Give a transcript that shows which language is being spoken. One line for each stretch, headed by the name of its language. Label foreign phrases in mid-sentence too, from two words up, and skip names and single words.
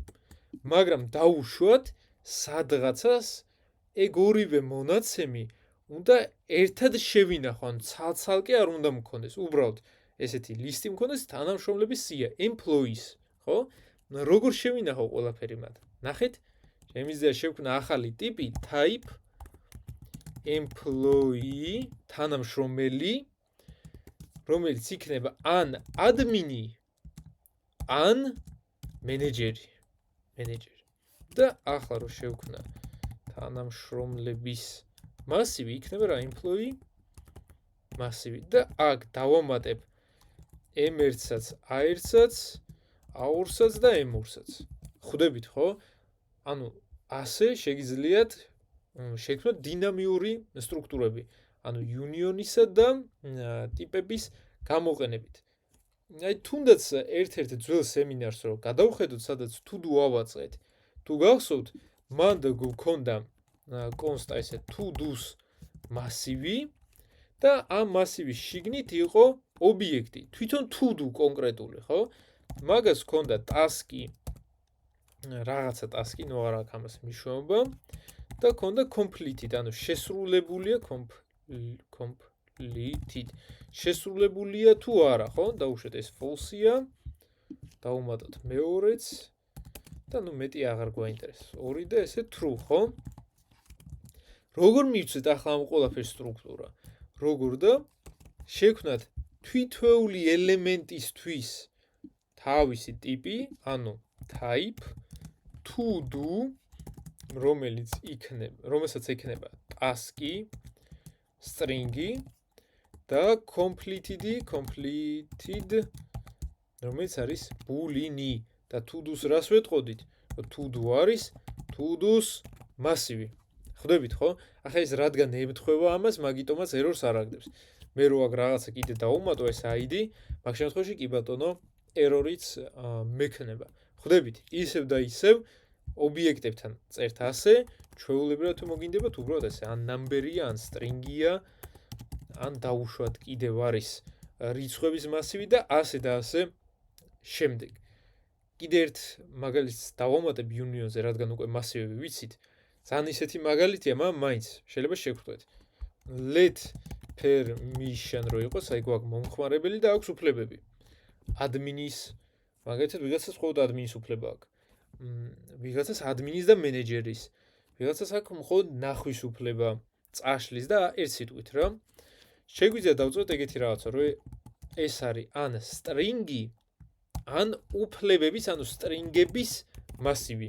Georgian: მაგრამ დაუშვათ სადღაცას ეგ ორივე მონაცემი უნდა ერთად შევინახო, ან ცალ-ცალკე არ უნდა მქონდეს. უბრალოდ ესეთი ლისტი მქონდეს თანამშრომლების სია, employees, ხო? როგორ შევინახო ყველაფერი მათ? ნახეთ, შემიძლია შევქმნა ახალი ტიპი
English: type employee
Georgian: თანამშრომელი, რომელიც იქნება ან admin-ი, ან მენეჯერი. და ახლა რო შევქმნა თანამშრომლების მასივი, იქნება რა employee მასივი და აქ დავამატებ m1-საც, a1-საც, a2-საც და m2-საც. ხვდებით, ხო? ანუ ასე შეგიძლიათ შექმნათ დინამიური სტრუქტურები, ანუ იუნიონისა და ტიპების გამოყენებით. აი თუნდაც ერთ-ერთ ძველ სემინარს რო გადავხედოთ, სადაც to-do ავაწყეთ, თუ გახსოვთ, მან გქონდა const ესე to-dos მასივი და ამ მასივის შიგნით იყო ობიექტი, თვითონ to-do კონკრეტული, ხო? მაგას ჰქონდა task-ი, რაღაცა task-ი, ნუ არა აქვს ამას მნიშვნელობა და ჰქონდა completed, ანუ შესრულებულია completed. შესრულებულია თუ არა, ხო? დაუშვეთ ეს false-ია. დავუმატოთ მეორეც და ნუ მეტი აღარ გვაინტერესებს. 2 და ესე true, ხო? როგორ მივცეთ ახლა ამ ყველაფერს სტრუქტურა? როგორ და შევქმნათ თვითეული ელემენტისთვის თავისი ტიპი, ანუ
English: type to do,
Georgian: რომელსაც ექნება task-ი, string-ი და completed, რომელიც არის boolean-ი და to-dos რას ვეტყოდით? to-do არის to-dos მასივი. ხვდებით, ხო? ახლა ეს რადგან ემთხვევა ამას, მაგიტომაც errors არ აგდებს. მე რო აქ რაღაცა კიდე დავუმატო ეს ID, მაგ შემთხვევაში კი ბატონო error-იც მექნება. ხვდებით, ისევ და ისევ ობიექტებთან წერთ ასე, ჩვეულებრივად თუ მოგინდებათ უბრალოდ ესე, ან number-ია, ან string-ია, ან დაუშვათ კიდევ არის რიცხვების მასივი და ასე და ასე შემდეგ. კიდე ერთ მაგალითს დავამატებ union-ზე, რადგან უკვე მასივები ვიცით. ძალიან ისეთი მაგალითია, მაგრამ მაინც შეიძლება შეგხვდეთ.
English: let permission
Georgian: რო იყოს, აი გვაქვს მომხმარებელი და აქვს უფლებები. admin-ის, მაგალითად ვიღაცას მხოლოდ admin-ის უფლება აქვს. ვიღაცას admin-ის და მენეჯერის. ვიღაცას აქვს მხოლოდ ნახვის უფლება, წაშლის და ერთ სიტყვით რა. შეგვიძლია დავწეროთ ეგეთი რაღაცა, რომ ეს არის ან string-ი, ან უფლებების, ანუ string-ების მასივი.